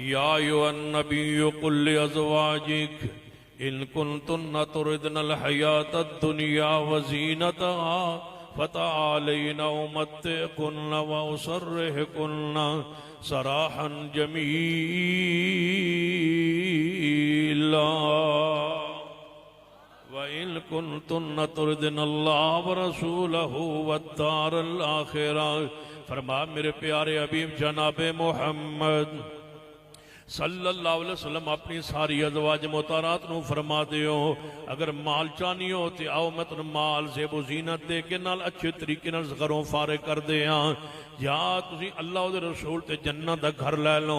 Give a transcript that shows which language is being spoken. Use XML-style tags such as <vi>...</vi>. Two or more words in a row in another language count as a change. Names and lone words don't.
<ar>يا أيها النبي قل لأزواجك إن كنتن تردن الحياة الدنيا وزينتها فتعالين أمتعكن وأسرحكن سراحا جميلا وإن كنتن تردن الله ورسوله والدار الآخرة.</ar> <pa>ਫਰਮਾ ਮੇਰੇ ਪਿਆਰੇ ਹਬੀਬ ਜਨਾਬੇ ਮੋਹੰਮਦ</pa> <ar>صلى الله عليه وسلم</ar> <pa>ਅਪਣੀ ਸਾਰੀ ਅਜ਼ਵਾਜ ਮੁਤਾਰਾਤ ਨੂ ਫਰਮਾ ਦਿਓ, ਅਗਰ ਮਾਲ ਚਾਹਨੀ ਹੋ ਤੋ ਆਓ ਮੈਂ ਤੁਮ ਮਾਲ ਜ਼ੇਬੋ ਜ਼ੀਨਤ ਦੇ ਕੇ ਨਾਲ ਅੱਛੇ ਤਰੀਕੇ ਨਾਲ ਘਰੋਂ ਫਾਰੇ ਕਰ ਦੇ ਯਾ ਤੁਸੀ ਅੱਲਾਹ ਉਹਦੇ ਰਸੂਲ ਤੇ ਜੰਨਤ ਦਾ ਘਰ ਲੈ ਲੋ।</pa>